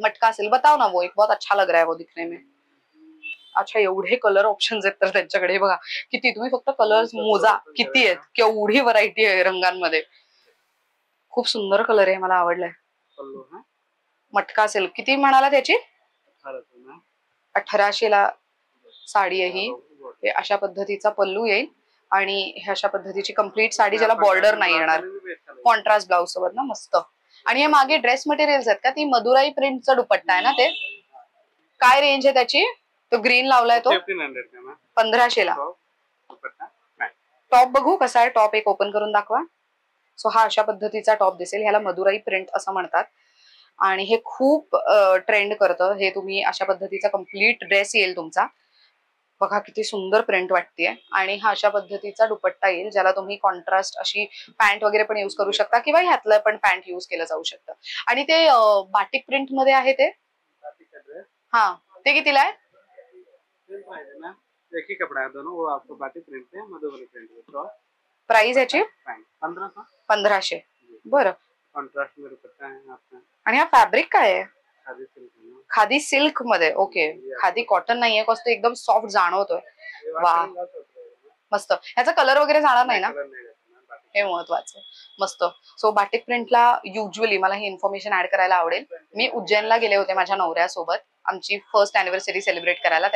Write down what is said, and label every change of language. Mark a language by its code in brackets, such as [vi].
[hi] मटका सिल्क बताओ ना, वो एक बहुत अच्छा लग रहा है वो दिखने में. [mr] अच्छा, एवढे कलर ऑप्शन्स आहेत तर त्यांच्याकडे. बघा किती, तुम्ही फक्त कलर्स मोजा किती आहेत, केवढी व्हरायटी आहे रंगांमध्ये. खूप सुंदर कलर आहे, मला आवडलाय. मटका सिल्क किती म्हणाला त्याची? 1800 ला साडी आहे ही. अशा पद्धतीचा पल्लू येईल आणि हे अशा पद्धतीची कम्प्लीट साडी, ज्याला बॉर्डर नाही येणार, कॉन्ट्रास्ट ब्लाउज सोबत ना. मस्त. आणि हे मागे ड्रेस मटेरियल्स आहेत का? ती मदुराई प्रिंटचा दुपट्टा आहे ना ते? काय रेंज आहे त्याची? तो ग्रीन लावलाय तो 1500 ला. टॉप बघू कसा आहे. टॉप एक ओपन करून दाखवा. सो हा अशा पद्धतीचा टॉप दिसेल. ह्याला मदुराई प्रिंट असं म्हणतात आणि हे खूप ट्रेंड करतं. हे तुम्ही अशा पद्धतीचा कम्प्लीट ड्रेस येईल तुमचा. बघा किती सुंदर प्रिंट वाटतेय. आणि हा अशा पद्धतीचा दुपट्टा येईल, ज्याला तुम्ही कॉन्ट्रास्ट अशी पॅन्ट वगैरे पण युज करू शकता किंवा ह्यातलं पण पॅन्ट युज केलं जाऊ शकतं. आणि ते बाटिक प्रिंट मध्ये आहे ते. हा, ते कितीला आहे? [hi] एक ही कपड़ा है दोनों, वो आपको बाटिक प्रिंट है, मधुबनी प्रिंट है. [mr] प्राइस याची 1500. 1500. बरं. [hi] कॉन्ट्रास्ट में दुपट्टा है आपका. [mr] आणि हा फॅब्रिक काय आहे? खादी सिल्क. खादी सिल्क मध्ये. ओके, खादी कॉटन नाहीये, कसं एकदम सॉफ्ट जाणवतोय. वा, मस्त. ह्याचा कलर वगैरे जाणार नाही ना, हे महत्वाचं. मस्त. सो बाटिक प्रिंटला युजली मला ही इन्फॉर्मेशन ऍड करायला आवडेल. मी उज्जैनला गेले होते माझ्या नवऱ्यासोबत आमची फर्स्ट अॅनिव्हर्सरी सेलिब्रेट करायला.